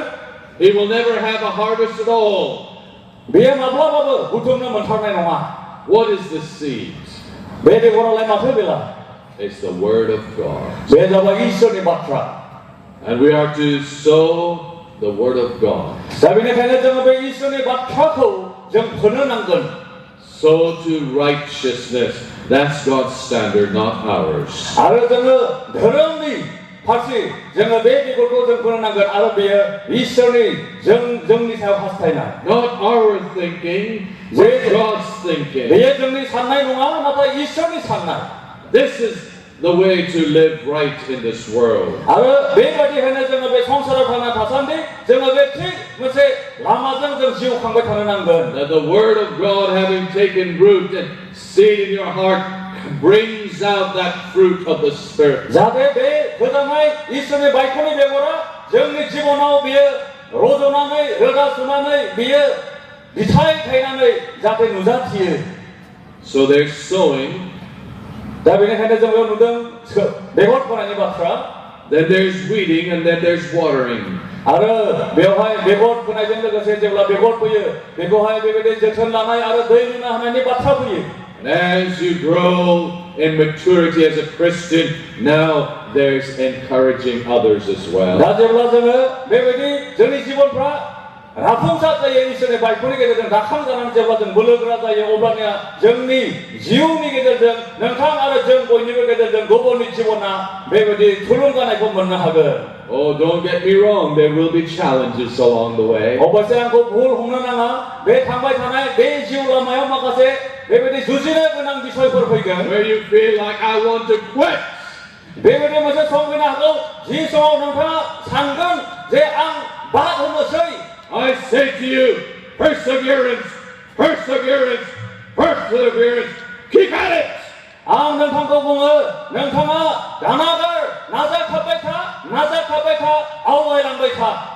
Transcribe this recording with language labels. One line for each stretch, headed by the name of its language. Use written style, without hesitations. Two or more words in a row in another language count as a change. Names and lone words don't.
English: he will never have a harvest at all.
Bodo: बेयो माब्लाबाबो बुथुमनो मोनथारनाय नङा.
English: What is the seed?
Bodo: बे बेगरालाय माथो बेला?
English: It's the word of God.
Bodo: बे जाबाय इसोरनि बाथ्रा.
English: And we are to sow the word of God.
Bodo: दा बेनिखायनो जोङो बे इसोरनि बाथ्राखौ जों फोनो नांगोन.
English: Sow to righteousness. That's God's standard, not ours.
Bodo: आरो जोङो धोरोमनि फारसे जोङो बे बेगरखौ जों फोनो नांगोन आरो बेयो इसोरनि जोंनि सायाव हास्थायनाय.
English: Not our thinking, but God's thinking.
Bodo: बेयो जोंनि साननाय नङा नाथाय इसोरनि साननाय.
English: This is the way to live right in this world.
Bodo: आरो बेबायदिहायनो जोङो बे संसाराव थांना थासान्दि जोङो बे थिग मोनसे लामाजों जों जिउ खांबाय थानो नांगोन.
English: That the word of God having taken root and seed in your heart brings out that fruit of the Spirit.
Bodo: जाहाथे बे मोजाङै इसोरनि बायख'नि बेगरा जोंनि जिबनाव बियो रज'नानै रोदा सुनानै बियो बिथाइ थायनानै जाहाथे नुजाथियो.
English: So there's sowing,
Bodo: दा बेनिखायनो जों बेयाव नुदों बेगर फोनायनि बाथ्रा.
English: then there's weeding, and then there's watering.
Bodo: आरो बेवहाय बेगर फोनायजों लोगोसे जेब्ला बेगर फोयो बेखौहाय बेबायदि जोथोन लानाय आरो दै लुना होनायनि बाथ्रा फैयो.
English: And as you grow in maturity as a Christian, now there's encouraging others as well.
Bodo: दा जेब्ला जोङो बेबायदि जोंनि जिबनफ्रा राफुंसार जायो इसोरनि बायख'नि गेजेरजों दाखां जानानै जेब्ला जों बोलोगोरा जायो अब्लानिया जोंनि जिउनि गेजेरजों नोंथां आरो जों बयनिबो गेजेरजों गुबुननि जिबना बेबायदि थुलुंगानायखौ मोननो हागोन.
English: Oh, don't get me wrong, there will be challenges along the way.
Bodo: अबयसे आंखौ भुल हमनो नाङा. बे थांबाय थानाय बे जिउ लामायाव माखासे बेबायदि जुजिनो गोनां बिसयफोर फैगोन.
English: Where you feel like I want to quit.
Bodo: बेबायदि मोनसे सम फैनो हागौ जि समाव नोंथाङा सानगोन जे आं बाद होनोसै.
English: I say to you, perseverance, perseverance, perseverance. Keep at it.
Bodo: आं नोंथांखौ बुङो नोंथाङा दानागार नाजाथाबबाय था नाजाथाबबाय था आवगायलांबाय था.